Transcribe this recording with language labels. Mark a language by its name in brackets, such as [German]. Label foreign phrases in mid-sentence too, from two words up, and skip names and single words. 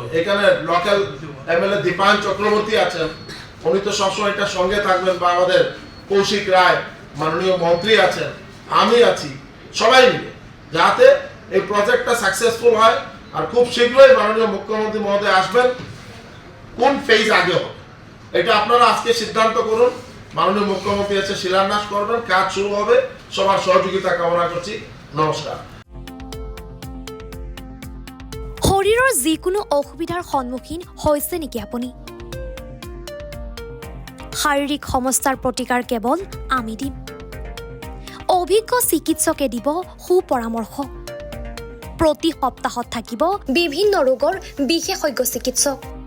[Bangla] এখানে [English] local MLA [Bangla] দীপায়ন চক্রবর্তী আছেন, উনি তো সবসময় এটার সঙ্গে থাকবেন, বা আমাদের কৌশিক রায় মাননীয় মন্ত্রী আছেন, আমি আছি, সবাই মিলে যাতে এই [English] projectটা successful [Bangla] হয়। আর খুব শীঘ্রই মাননীয় মুখ্যমন্ত্রী মহোদয় আসবেন, কোন ফেজ আগে হবে এটা আপনারা আজকে সিদ্ধান্ত করুন। মাননীয় মুখ্যমন্ত্রী এসে শিলান্যাস করবেন, কাজ শুরু হবে। সবার সহযোগিতা কামনা করছি। নমস্কার। [Assamese] শৰীৰৰ যিকোনো অসুবিধাৰ সন্মুখীন হৈছে নেকি আপুনি? শাৰীৰিক সমস্যাৰ প্ৰতিকাৰ কেৱল আমি দিম। অভিজ্ঞ চিকিৎসকে দিব সুপৰামৰ্শ। প্ৰতি সপ্তাহত থাকিব বিভিন্ন ৰোগৰ বিশেষজ্ঞ চিকিৎসক।